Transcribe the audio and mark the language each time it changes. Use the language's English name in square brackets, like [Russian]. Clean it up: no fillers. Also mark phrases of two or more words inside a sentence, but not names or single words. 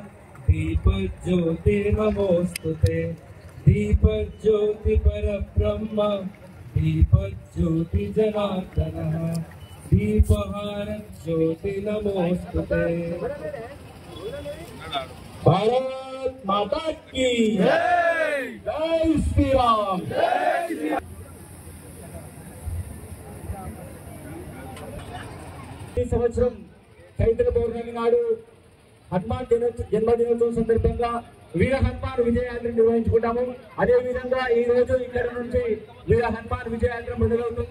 [Sanskrit] दीपज्योतिर्नमोस्तुते दीपज्योति परब्रह्म दीपज्योति जनार्दनः दीपहारं ज्योति नमोस्तुते। [Hindi] भारत माता की जय, जय श्री राम। [Telugu] ఈ సంవత్సరం చైత్ర పౌర్ణమి నాడు హనుమాన్ జన్మదినోత్సవం సందర్భంగా వీర హనుమాన్ విజయయాత్ర నిర్వహించుకుంటాము. అదే విధంగా ఈ రోజు ఇక్కడ నుంచి వీర హనుమాన్ విజయయాత్ర మొదలవుతుంది.